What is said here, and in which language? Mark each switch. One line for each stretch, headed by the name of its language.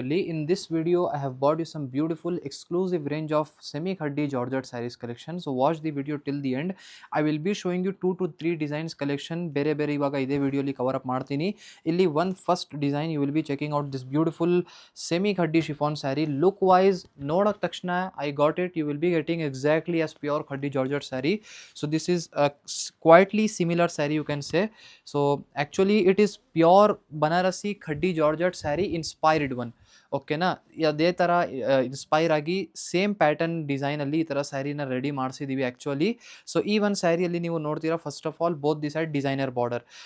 English: In this video, I have bought you some beautiful exclusive range of semi-khaddi Georgette sarees collection. So watch the video till the end. I will be showing you 2 to 3 designs collection.
Kannada: ಬೇರೆ ಬೇರೆ ಇವಾಗ ಇದೇ ವಿಡಿಯೋಲಿ cover up ಮಾಡ್ತೀನಿ.
English: ಇಲ್ಲಿ one first design you will be checking out this beautiful semi-khaddi chiffon saree. Look wise,
Kannada: ನೋಡೋಕ್ ತಕ್ಷಣ
English: I got it. You will be getting exactly as pure khaddi Georgette saree. So this is a quietly similar saree you can say. So actually it is pure Banarasi khaddi georgette saree inspired one.
Kannada: ಓಕೆನಾ, ಅದೇ ಥರ inspire ಆಗಿ same pattern ಡಿಸೈನಲ್ಲಿ ಈ ಥರ ಸ್ಯಾರಿನ ready ಮಾಡಿಸಿದ್ದೀವಿ actually.
English: so
Kannada: ಈ ಒಂದು ಸ್ಯಾರಿಯಲ್ಲಿ ನೀವು ನೋಡ್ತೀರಾ,
English: First of all both the side designer border.